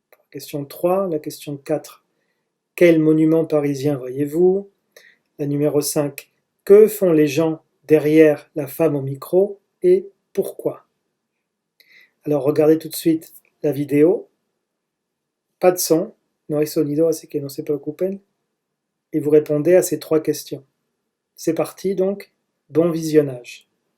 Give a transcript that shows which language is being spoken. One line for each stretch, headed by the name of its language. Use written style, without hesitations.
French: Question 3, la question 4. Quel monument parisien voyez-vous? La numéro 5. Que font les gens derrière la femme au micro et pourquoi? Alors regardez tout de suite la vidéo. Pas de son,
Spanish: no hay sonido, así que no se preocupen.
French: Et vous répondez à ces 3 questions. C'est parti donc, bon visionnage.